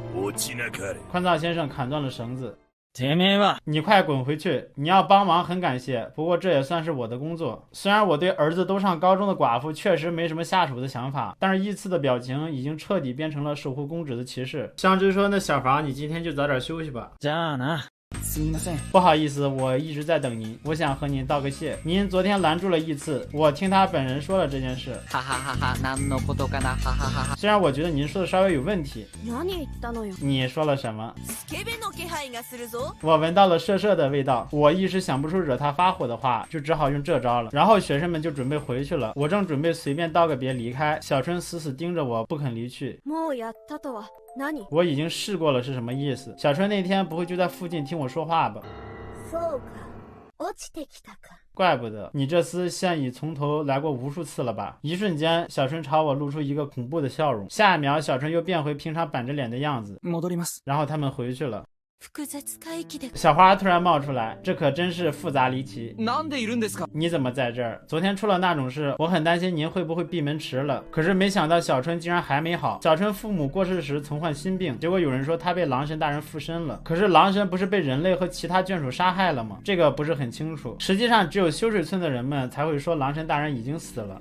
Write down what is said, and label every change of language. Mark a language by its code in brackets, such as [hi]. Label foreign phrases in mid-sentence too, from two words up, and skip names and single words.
[zh] 宽燥先生砍断了绳子。你快滚回去！你要帮忙很感谢，不过这也算是我的工作。虽然我对儿子都上高中的寡妇确实没什么下手的想法，但是依次的表情已经彻底变成了守护公主的骑士。香枝说：“那小房，你今天就早点休息吧。” [ja] じゃあな。 [zh] 不好意思，我一直在等您，我想和您道个谢。您昨天拦住了依次，我听他本人说了这件事。哈哈哈哈， [ja] 何のことかな？ 哈哈哈哈。 [zh] 虽然我觉得您说的稍微有问题。 [ja] 何言ったのよ。 [zh] 你说了什么？ [ja] スケベの気配がするぞ。 [zh] 我闻到了涩涩的味道，我一时想不出惹他发火的话，就只好用这招了。然后学生们就准备回去了，我正准备随便道个别离开，小春死死盯着我不肯离去。 [ja] もうやったとは何？ [zh] 我已经试过了是什么意思？小春那天不会就在附近听我说话吧？ [ja] そうか。落ちてきたか。 [zh] 怪不得你这厮现已从头来过无数次了吧？一瞬间，小春朝我露出一个恐怖的笑容，下一秒，小春又变回平常板着脸的样子。 [ja] 戻ります。 [zh] 然后他们回去了。 [ja] 複雑回帰で。 [zh] 小花突然冒出来，这可真是复杂离奇。 [ja] なんでいるんですか？ [zh] 你怎么在这儿？昨天出了那种事，我很担心您会不会闭门迟了。可是没想到小春竟然还没好。小春父母过世时曾患心病，结果有人说他被狼神大人附身了。可是狼神不是被人类和其他眷属杀害了吗？这个不是很清楚。实际上只有修水村的人们才会说狼神大人已经死了。